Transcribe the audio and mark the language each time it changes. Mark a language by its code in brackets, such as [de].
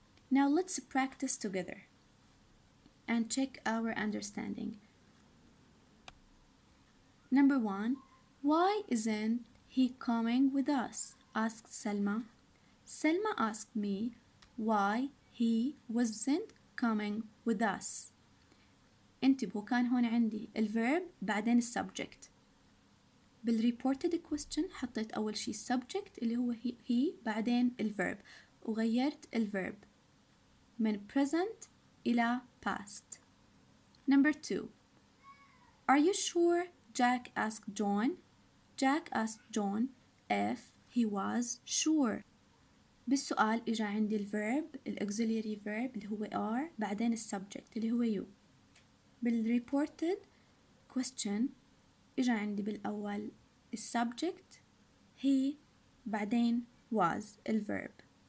[en] Now let's practice together and check our understanding. Number 1. Why isn't he coming with us? Asked Selma. Selma asked me why he wasn't coming with us. [ar] انتبهوا كان هون عندي الverb بعدين السبجكت. بالreported question حطيت أول شي subject اللي هو he بعدين الverb وغيرت الverb من present إلى past. [en] Number 2. Are you sure Jack asked John? Jack asked John if he was sure. [ar] بالسؤال إجا عندي الverb ال [en] auxiliary verb [ar] اللي هو are بعدين السبجكت اللي هو you. بال [en] reported question [ar] إجا عندي بالأول السبجكت he بعدين was الverb.